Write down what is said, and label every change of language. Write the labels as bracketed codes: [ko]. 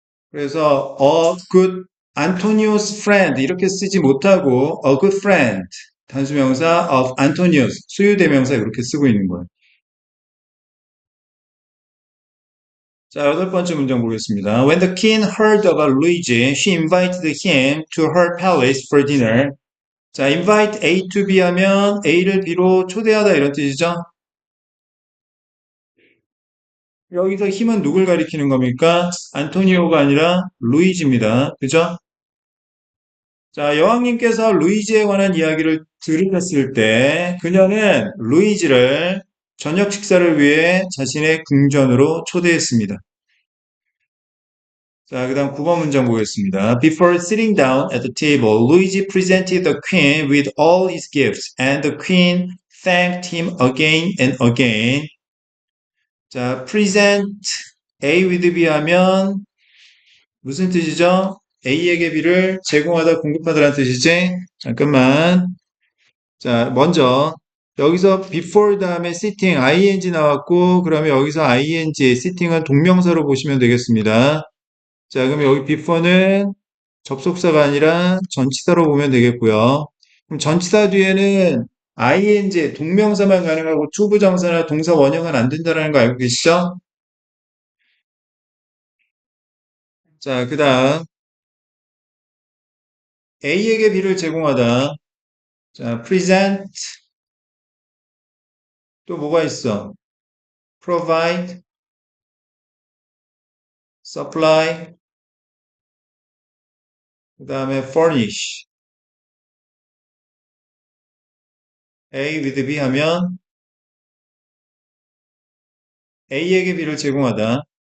[ko] 그래서 [en] a good Antonio's friend [ko] 이렇게 쓰지 못하고 [en] a good friend [ko] 단수명사 of Antonius 소유대명사 이렇게 쓰고 있는 거예요. 자, 여덟 번째 문장 보겠습니다. [en] When the king heard about Luigi, she invited him to her palace for dinner. [ko] 자, [en] invite A to B [ko] 하면 A를 B로 초대하다 이런 뜻이죠. 여기서 힘은 누굴 가리키는 겁니까? 안토니오가 아니라 루이지입니다. 그죠? 자, 여왕님께서 루이지에 관한 이야기를 들으셨을 때 그녀는 루이지를 저녁 식사를 위해 자신의 궁전으로 초대했습니다. 자, 그 다음 9번 문장 보겠습니다. [en] Before sitting down at the table, Luigi presented the queen with all his gifts, and the queen thanked him again and again. [ko] 자, present A with B 하면 무슨 뜻이죠? A에게 B를 제공하다, 공급하다라는 뜻이지? 잠깐만. 자, 먼저 여기서 before 다음에 sitting, ing 나왔고 그러면 여기서 ing, sitting은 동명사로 보시면 되겠습니다. 자, 그럼 여기 before는 접속사가 아니라 전치사로 보면 되겠고요. 그럼 전치사 뒤에는 ing, 동명사만 가능하고 투부정사나 동사 원형은 안 된다는 거 알고 계시죠? 자, 그 다음 A에게 B를 제공하다. 자, present 또 뭐가 있어? provide, supply, 그 다음에 furnish. A with B 하면 A에게 B를 제공하다.